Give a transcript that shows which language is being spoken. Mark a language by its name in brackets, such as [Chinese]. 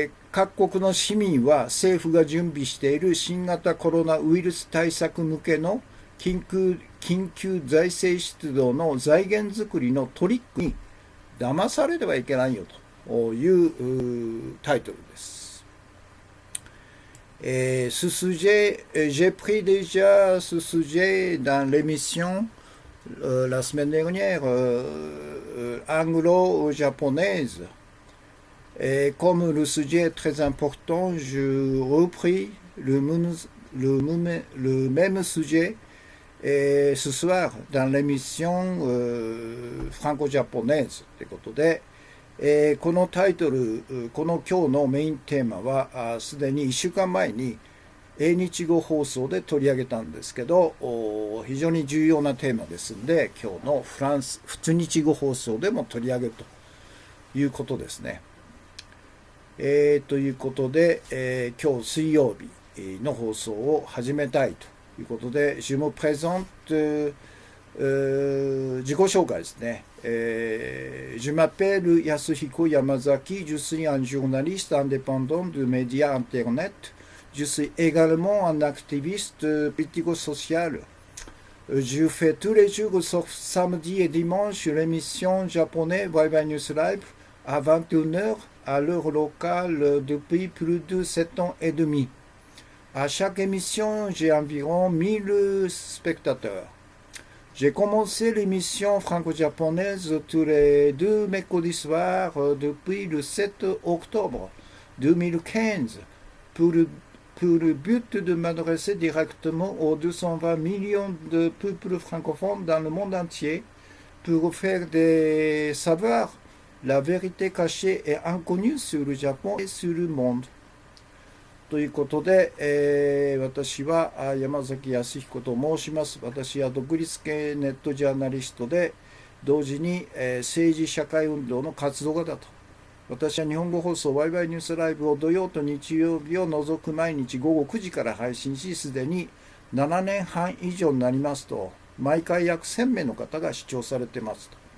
[Japanese] 各国の市民は政府が準備している新型コロナウイルス対策向けの緊急財政出動の財源作りのトリックに騙されてはいけないよというタイトルです。 [French] Ce sujet, j'ai pris déjà ce sujet dans l'émission la semaine dernière anglo-japonaise. Et comme le sujet est très important, je repris le même sujet et ce soir dans l'émission franco-japonaise [Japanese] ということで、このタイトル、この今日のメインテーマはすでに1週間前に英日語放送で取り上げたんですけど、 [French] 非常に重要なテーマですので、今日の普通日語放送でも取り上げるということですね。 [Japanese] ということで、今日水曜日の放送を始めたいということで、 [French] je me présente、 [Japanese] 自己紹介ですね。 [French] je m'appelle Yasuhiko Yamazaki, je suis un journaliste indépendant de médias internet. Je suis également un activiste politico-social. Je fais tous les jours sauf samedi et dimanche l'émission japonaise Waiwai News Live à 21h à l'heure locale depuis plus de 7 ans et demi. À chaque émission, j'ai environ 1000 spectateurs. J'ai commencé l'émission franco-japonaise tous les deux mercredis soirs depuis le 7 octobre 2015 pour le but de m'adresser directement aux 220 millions de peuples francophones dans le monde entier pour faire savoir la vérité cachée et inconnue sur le Japon et sur le monde. [Japanese] ということで、私は山崎康彦と申します。私は独立系ネットジャーナリストで、同時に、政治社会運動の活動家だと。私は日本語放送ワイワイニュースライブを土曜と日曜日を除く毎日午後9時から配信し、すでに7年半以上になりますと、毎回約1000名の方が視聴されていますと。